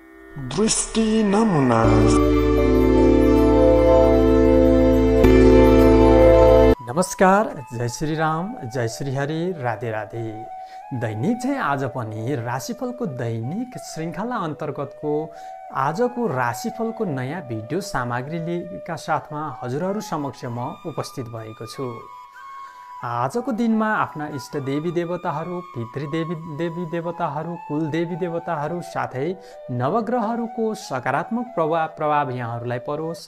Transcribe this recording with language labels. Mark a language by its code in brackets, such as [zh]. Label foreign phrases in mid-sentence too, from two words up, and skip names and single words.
[ne] दृष्टि नमुना। नमस्कार, जय श्री राम, जय श्री हरि, राधे राधे। दैनिक चाहिँ आज पनि राशिफलको दैनिक श्रृङ्खला अन्तर्गतको आजको राशिफलको नयाँ भिडियो सामग्रीका साथमा हजुरहरू समक्ष म उपस्थित भएको छु। आजको दिनमा आफ्ना इष्ट देवी देवताहरू, पितृदेवी देवताहरू, कुल देवी देवताहरू साथै नवग्रहहरूको सकारात्मक प्रभाव यहाँहरूलाई परोस्।